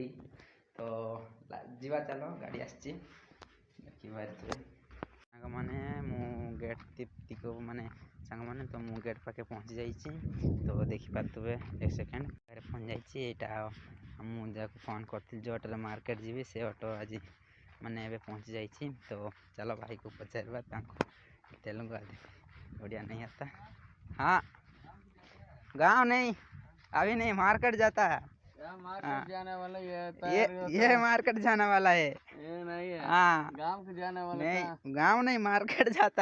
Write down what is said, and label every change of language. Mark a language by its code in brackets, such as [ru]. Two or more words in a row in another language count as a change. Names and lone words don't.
[or] ତ ଯିବା, ଚାଲ ଗାଡ଼ି ଆସିଛି ଦେଖିପାରୁଥିବେ ସାଙ୍ଗମାନେ। ମୁଁ ଗେଟ୍ ଟିକୁ ମାନେ ସାଙ୍ଗମାନେ ତ ମୁଁ ଗେଟ୍ ପାଖେ ପହଞ୍ଚି ଯାଇଛି। ତ ଦେଖିପାରୁଥିବେ ଏକ ସେକେଣ୍ଡ ଗାଡ଼ି ପହଞ୍ଚି ଯାଇଛି। ଏଇଟା ମୁଁ ଯାହାକୁ ଫୋନ୍ କରିଥିଲି ଯେଉଁ ଅଟୋରେ ମାର୍କେଟ ଯିବି, ସେ ଅଟୋ ଆଜି ମାନେ ଏବେ [hi] पहुंच जाइए। तो चलो भाई को पचारवा, तेलुगु बढ़िया नहीं आता। हाँ गाँव नहीं, अभी नहीं, मार्केट जाता है। मार्केट जाने वाला ये मार्केट जाने वाला है, ये नहीं है। हाँ गाँव के जाने वाला नहीं, गाँव नहीं मार्केट जाता।